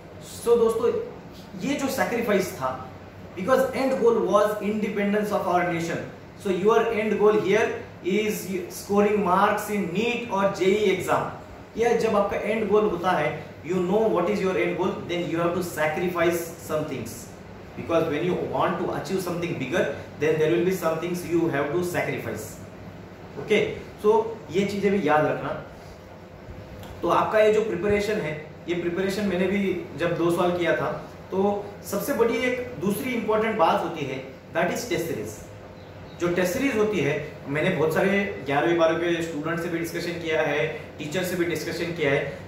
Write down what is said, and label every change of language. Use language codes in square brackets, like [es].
[en] so दोस्तों, [hi] ये जो सैक्रिफाइस था, [en] Because end goal was independence of our nation. So your end goal here is scoring marks in NEET और JEE exam. [hi] या जब आपका एंड गोल होता है, [en] you know what is your end goal, then you have to sacrifice some things, because when you want to achieve something bigger, then there will be some things you have to sacrifice. [hi] Okay, so ये चीजें भी याद रखना। तो आपका ये जो preparation है, ये प्रिपरेशन मैंने भी जब 2 साल किया था, तो सबसे बड़ी एक दूसरी इंपॉर्टेंट बात होती है, [en] That is test series. [hi] जो टेस्ट सीरीज होती है, मैंने बहुत सारे 11वीं 12वीं के स्टूडेंट से भी डिस्कशन किया है, टीचर से भी डिस्कशन किया है।